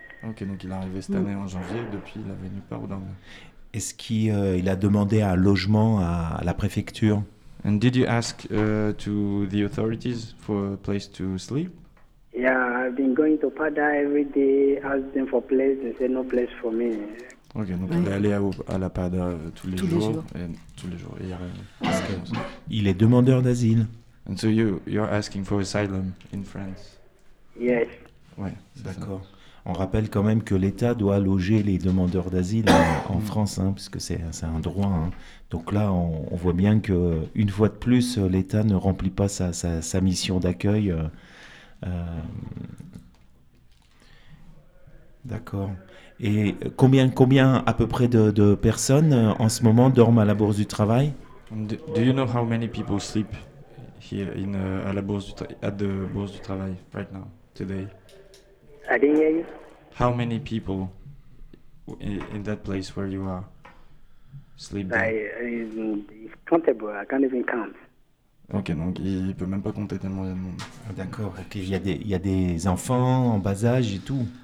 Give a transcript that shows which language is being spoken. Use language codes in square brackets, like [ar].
[fr] Okay, donc il est arrivé cette année en janvier, depuis il avait nulle part où dormir. Est-ce qu'il a demandé un logement à la préfecture? [en] And did you ask to the authorities for a place to sleep? Yeah, I've been going to Pada every day, asking them for place, they said no place for me. [fr] Ok, donc il est allé à la Pada tous les jours. Et il est demandeur d'asile. [en] And so you're asking for asylum in France? Yes. [fr] Ouais, d'accord. Ça. On rappelle quand même que l'État doit loger les demandeurs d'asile en France, hein, puisque c'est un droit. Hein. Donc là, on voit bien que une fois de plus, l'État ne remplit pas sa mission d'accueil. D'accord. Et combien à peu près de personnes en ce moment dorment à la Bourse du Travail? [en] Do you know how many people sleep here in at the Bourse du Travail right now today? I didn't hear you. How many people in that place where you are sleep? It's countable. I can't even count. [fr] Okay, donc il peut même pas compter tellement il y a de monde. D'accord. Okay, il y a des enfants en bas âge et tout.